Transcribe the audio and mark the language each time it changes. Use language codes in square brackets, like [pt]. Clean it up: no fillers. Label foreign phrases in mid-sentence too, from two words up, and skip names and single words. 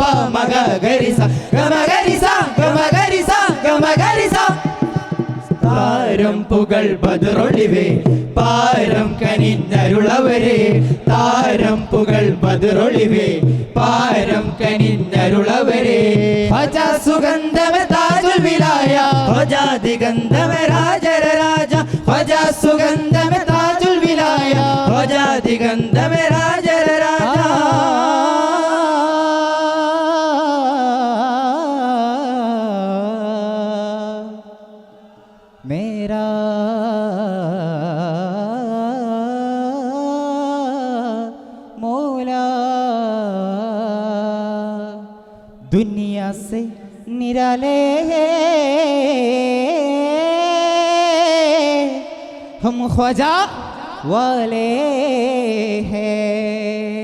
[ml] മഗ ഗരി സ ഗമ ഗരി സ ഗമ ഗരി സ ഗമ ഗരി സ താരം പുകൾ ബദറൊളിവേ പാരം കനിഞ്ഞരുളവരെ താരം പുകൾ ബദറൊളിവേ പാരം കനിഞ്ഞരുളവരെ ഭജ സുഗന്ധമേ [ar] تاج الولاية [ml] ഭജ ദിഗന്ധമേ രാജര രാജ ഭജ സുഗന്ധമേ [ar] تاج الولاية [ml] ഭജ ദിഗന്ധമേ രാജര രാജ [hi] मेरा मौला दुनिया से निराले हम ख्वाजा वाले हैं